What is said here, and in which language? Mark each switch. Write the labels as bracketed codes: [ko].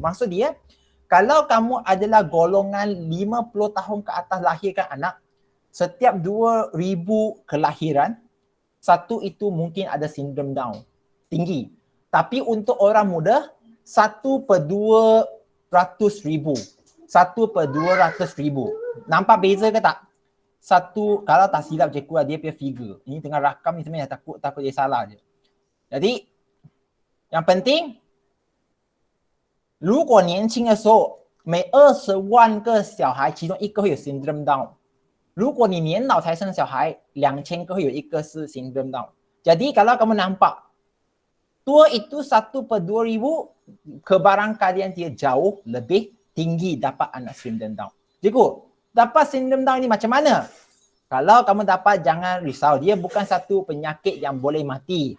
[ms] Maksud dia, kalau kamu adalah golongan 50 tahun ke atas lahirkan anak, setiap 2000 kelahiran, satu itu mungkin ada sindrom Down. Tinggi. Tapi untuk orang muda, 1/200,000. 1/200,000. Nampak beza ke tak? Kalau tak silap cikgu dia punya figure. Ini tengah rakam ni sebenarnya takut dia salah je. Jadi, yang penting, [zh] 如果年轻的时候每20万个小孩其中一个会有 syndrome Down。如果你年老才生小孩，2000个会有一个是 syndrome Down。 [ms] Jadi kalau kamu nampak tua itu 1/2000, kebarangkalian dia jauh lebih tinggi dapat anak sindrom Down. Cikgu, dapat sindrom Down ni macam mana? Kalau kamu dapat, jangan risau. Dia bukan satu penyakit yang boleh mati.